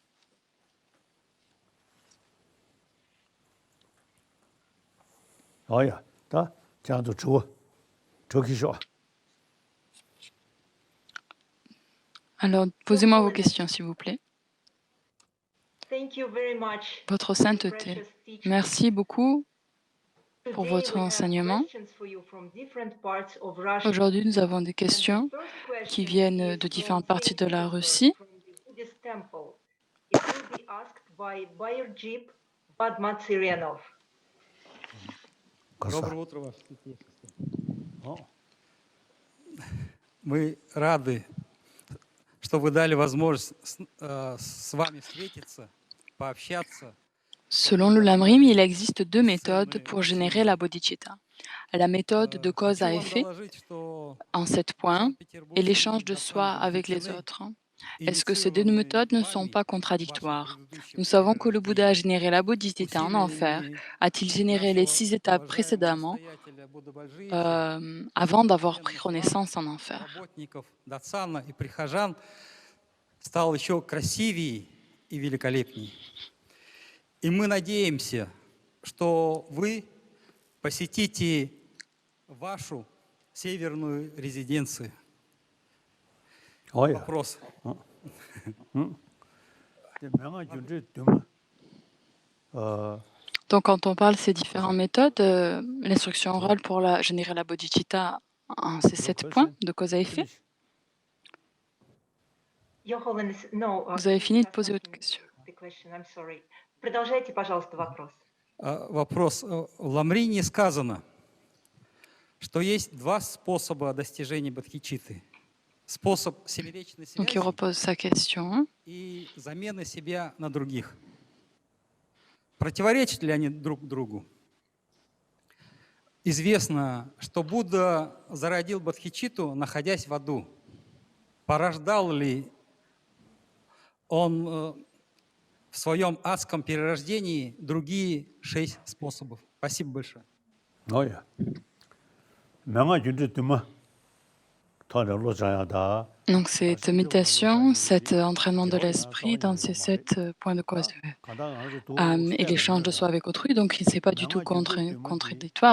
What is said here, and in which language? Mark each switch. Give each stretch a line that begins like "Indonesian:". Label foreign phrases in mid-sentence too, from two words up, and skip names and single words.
French: Alors, posez-moi vos questions, s'il vous plaît. Votre sainteté, merci beaucoup pour votre enseignement. Aujourd'hui, nous avons des questions qui viennent de différentes parties de la Russie.
Russian: Доброе утро, Ваше Святейшество. Мы рады, что вы дали возможность с вами встретиться, пообщаться.
French: Selon le Lamrim, il existe deux méthodes pour générer la bodhicitta. La méthode de cause à effet, en 7 points, et l'échange de soi avec les autres. Est-ce que ces deux méthodes ne sont pas contradictoires? Nous savons que le Bouddha a généré la bodhicitta en enfer. A-t-il généré les 6 étapes précédemment avant d'avoir pris renaissance en enfer?
Russian: Стал еще красивее и великолепнее. И мы надеемся, что вы посетите вашу северную резиденцию. Вопрос.
French: Donc, quand on parle de ces différentes méthodes, l'instruction orale pour générer la bodhicitta, c'est 7 points de cause à effet. Vous avez fini de poser votre question.
Russian: Вопрос. В Ламрине сказано, что есть два способа достижения бодхичитты. Способ семеречной
French: Donc, il
Russian: связи
French: repose sa question.
Russian: и замены себя на других. Противоречат ли они друг другу? Известно, что Будда зародил бодхичитту, находясь в аду. Порождал ли он в своем адском перерождении другие 6 способов? Спасибо большое.
French: Donc, cette méditation, cet entraînement de l'esprit dans ces 7 points de cause et l'échange de soi avec autrui, donc il n'est pas du tout contradictoire.